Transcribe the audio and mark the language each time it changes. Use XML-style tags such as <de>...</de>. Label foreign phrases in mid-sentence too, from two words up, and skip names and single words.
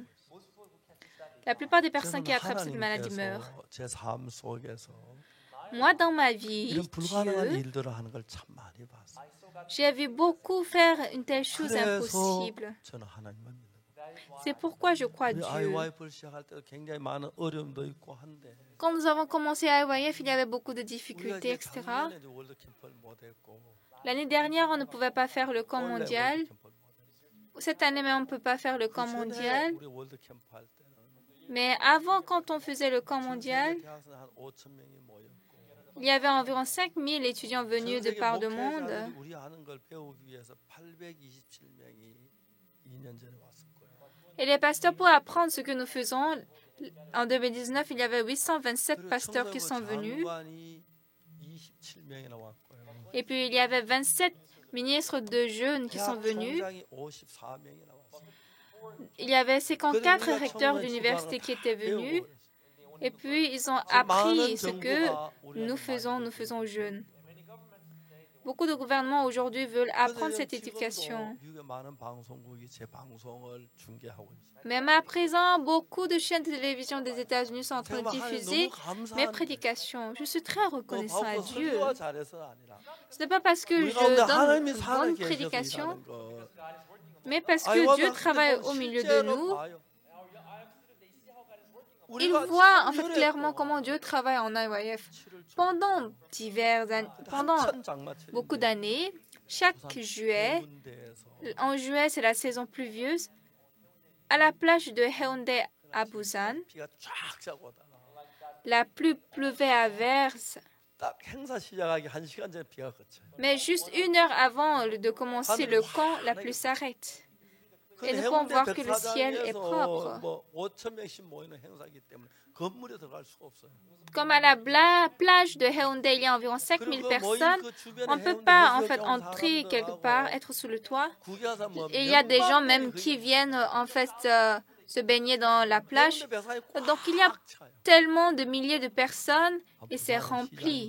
<fr>La plupart des personnes qui attrapent cette maladie meurent. Moi, dans ma vie, j'ai vu beaucoup faire une telle chose impossible. C'est pourquoi je crois</fr> <ko>우리</ko> <fr>Dieu.</fr> <ko>IYF를 시작할 때도 굉장히 많은 어려움도 있고 한데</ko> <fr>Quand nous avons commencé à IYF, il y avait beaucoup de</fr> <ko>우리가</ko> <fr>difficultés,</fr> <ko>이제</ko> <fr>etc.</fr> <ko>작년에 월드 캠프를 못 했고</ko> <fr>L'année dernière, on ne pouvait pas faire le camp</fr> <ko>원래</ko> <fr>mondial.</fr> <ko>월드 캠프를 못 했고</ko> <fr>Cette année même, on ne peut pas faire le</fr> <ko>그</ko> <fr>camp</fr> <ko>전에</ko> <fr>mondial.</fr> <ko>우리 월드 캠프 할 때는</ko> <fr>Mais avant, quand on faisait le camp</fr> <ko>전</ko> <fr>mondial,</fr> <ko>세계 대학생 한 5천 명이 모였고</ko> <fr>il y avait environ 5000 étudiants venus</fr> <ko>전</ko> <fr>de</fr> <ko>세계</ko> <fr>par le monde.</fr> <ko>목회자들이 우리 하는 걸 배우기 위해서 827명이 2년 전에 왔을 거예요.</ko> <fr>Et les pasteurs, pour apprendre ce que nous faisons, en 2019, il y avait 827</fr> <ko>그리고</ko> <fr>pasteurs qui sont</fr> <ko>청소년</ko> <fr>venus.</fr> <ko>장관이 27명이나 왔고요.</ko> <fr>Et puis, il y avait 27 ministres de jeunes qui sont</fr> <ko>대학</ko> <fr>venus.</fr> <ko>총장이 54명이나 왔어요.</ko> <fr>Il y avait 54</fr> <ko>그래서 우리가</ko> <fr>recteurs</fr> <ko>청소년</ko> <fr>d'université</fr> <ko>지도하는</ko> <fr>qui étaient</fr> <ko>다</ko> <fr>venus.</fr> <ko>배우고</ko> <fr>Et puis, ils ont</fr> <ko>많은</ko> <fr>appris ce que</fr> <ko>정부가 우리한테</ko> <fr>nous</fr> <ko>많이</ko> <fr>faisons aux jeunes. Beaucoup de gouvernements aujourd'hui veulent apprendre cette</fr> <ko>지금도</ko> <fr>éducation.</fr> <ko>미국의 많은 방송국이 제 방송을 중계하고 있어요.</ko> <fr>Même à présent, beaucoup de chaînes de télévision des États-Unis sont en train</fr> <ko>제가</ko> <fr>de</fr> <ko>막 하나님</ko> <fr>diffuser</fr> <ko>너무</ko> <fr>mes</fr> <ko>감사한데</ko> <fr>prédications. Je suis très reconnaissant à</fr> <ko>바울도</ko> <fr>Dieu.</fr> <ko>설교가 잘해서가 아니라</ko> <fr>Ce n'est pas parce que</fr> <ko>우리</ko> <fr>je</fr> <ko>가운데</ko> <fr>donne</fr> <ko>하나님이</ko> <fr>une</fr> <ko>살아</ko> <fr>bonne</fr> <ko>계셔서</ko> <fr>prédication,</fr> <ko>일하는 거.</ko> <fr>mais parce que</fr> <ko>아이와</ko> <fr>Dieu travaille</fr> <ko>학생들</ko> <fr>au milieu de</fr> <ko>실제로</ko> <fr>nous.</fr> <ko>봐요.</ko> <fr>Il</fr> <ko>우리가</ko> <fr>voit en fait</fr> <ko>참여했고</ko> <fr>clairement comment Dieu travaille en IYF. Pendant pendant</fr> <ko>한창장마철인데</ko> <fr>beaucoup d'années, chaque</fr> <ko>부산</ko> <fr>juillet,</fr> <ko>해운대에서</ko> <fr>en juillet c'est la saison pluvieuse, à la plage de Haeundae à Busan,</fr> <ko>비가 쫙 자고 오다가</ko> <fr>la pluie pleuvait à verse,</fr> <ko>딱 행사 시작하기 1시간 전에 비가 그쳐요.</ko> <fr>mais juste 1 heure avant de commencer le camp, la pluie s'arrête. Et nous pouvons voir que le ciel est propre.</fr> <ko>뭐 5천 명씩 모이는 행사이기 때문에 건물에 들어갈 수가 없어요.</ko> <fr>Comme à la plage de Haeundae, il y a environ 5000 personnes. On ne peut pas en fait entrer quelque part, être sous le toit. Et il y a des gens même qui viennent en fait se baigner dans la plage. Donc il y a tellement de milliers de personnes et c'est rempli.</fr>